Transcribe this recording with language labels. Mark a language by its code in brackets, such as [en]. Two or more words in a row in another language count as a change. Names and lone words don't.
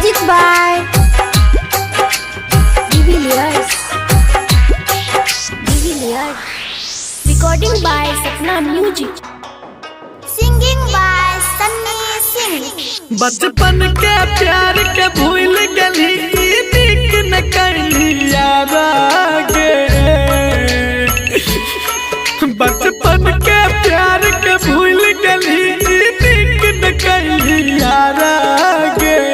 [en] by De Villiers. Recording by Sapna Music. Singing by Sunny Singh. [bho] बचपन के प्यार के भूल गली नीक न करली यारा गे। बचपन के प्यार के भूल गली नीक न करली यारा गे।